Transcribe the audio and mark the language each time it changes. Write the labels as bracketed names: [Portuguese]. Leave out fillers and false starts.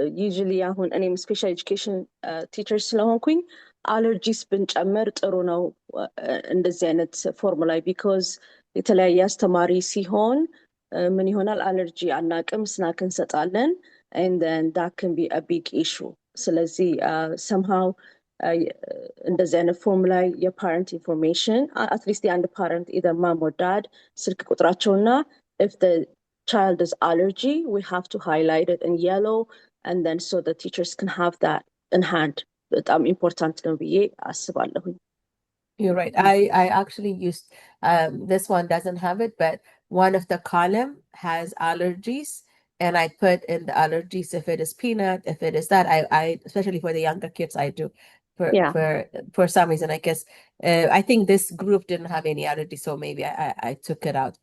[Amharic] Usually አሁን እኔም ስፔሻል ኤጁኬሽን ቲቸር ስለሆንኩኝ አለርጂስ ብንጨምር ጥሩ ነው እንደዚህ አይነት ፎርሙላ ቢኮዝ የተለያየ አስተማሪ ሲሆን ምን ይሆናል አለርጂ አናቅም ስናክ እንሰጣለን [English] and then that can be a big issue [Amharic] ስለዚህ somehow እንደዚህ አይነት ፎርም ላይ የፓረንት ኢንፎርሜሽን አትሊስት የአንድ ፓረንት [English] either mom or dad [Amharic] ስልክ ቁጥራቸውና [English] if the child is allergy, we have to highlight it in yellow and then so the teachers can have that in hand. But important [Amharic] ነው ብዬ አስባለሁኝ። [English] You're right. I actually used this one doesn't have it, but one of the column has allergies, and I put in the allergies if it is peanut, if it is that. I especially for the younger kids, I do Yeah. for some reason. I guess I think this group didn't have any allergies, so maybe I took it out.